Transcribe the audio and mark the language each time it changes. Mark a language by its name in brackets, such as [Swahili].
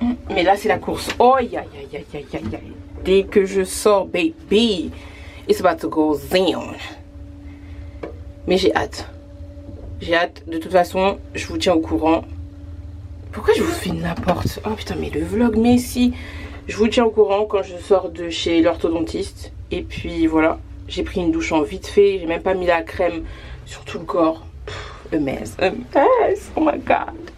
[French] Mais là c'est la course. Oh aïe aïe aïe aïe aïe aïe. Dès que je sors, [English] baby, it's about to go down. [French] Mais j'ai hâte. J'ai hâte. De toute façon, je vous tiens au courant. Pourquoi je vous fais n'importe? Oh putain, mais le vlog, mais si. Je vous tiens au courant quand je sors de chez l'orthodontiste. Et puis voilà, j'ai pris une douche en vite fait. J'ai même pas mis la crème sur tout le corps. Pff, [English] a mess. A mess. Oh my god.